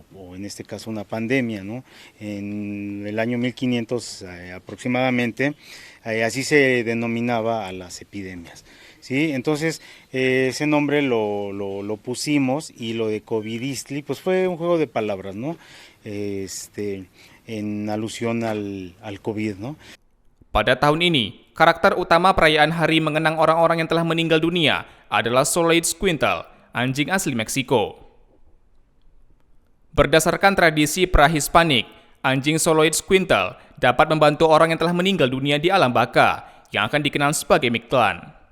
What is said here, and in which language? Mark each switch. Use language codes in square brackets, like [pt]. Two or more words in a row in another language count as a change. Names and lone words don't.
[es] O en este caso una pandemia, ¿no? En el año 1500 aproximadamente, así se denominaba a las epidemias, ¿sí? Entonces ese nombre lo pusimos, y lo de Covidistli pues fue un juego de palabras, ¿no? en alusión al COVID, ¿no? [id] Pada tahun ini, karakter utama perayaan hari mengenang orang-orang yang telah meninggal dunia adalah Solid Squintle, anjing asli Meksiko. Berdasarkan tradisi pra-Hispanik, anjing Solid Squintle dapat membantu orang yang telah meninggal dunia di alam baka, yang akan dikenal sebagai Mictlan.